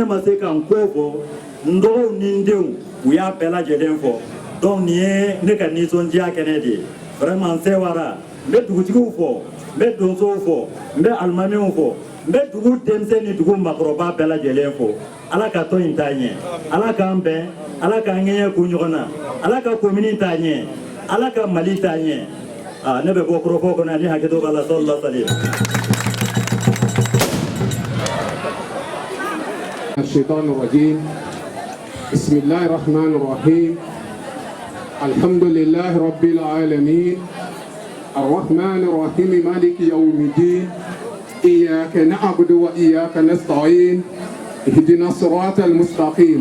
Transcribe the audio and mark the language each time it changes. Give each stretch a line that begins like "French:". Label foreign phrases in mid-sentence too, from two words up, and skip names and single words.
Bambara: ma se ka n ko fɔ n dɔgɔw ni n denw u y'a bɛɛ lajɛlen fɔ donc nin ye ne ka nisɔndiya kɛnɛ de ye vraiment n sewara n bɛ dugutigiw fɔ n bɛ donsow fɔ n bɛ alimamiw fɔ n bɛ dugu denmisɛn ni dugu maakɔrɔba bɛɛ lajɛlen fɔ ala ka tɔn in taa ɲɛ ala k'an bɛn ala k'an ŋɛɲɛ kun ɲɔgɔn na ala ka commune taa ɲɛ ala ka mali taa ɲɛ ne bɛ bɔ kɔrɔfɔ kɔnɔ ani hakɛto b'a la
Arabic: صلى الله عليه وسلم. الشيطان الرجيم بسم الله الرحمن الرحيم الحمد لله رب العالمين الرحمن الرحيم مالك يوم الدين إياك نعبد وإياك نستعين اهدنا الصراط المستقيم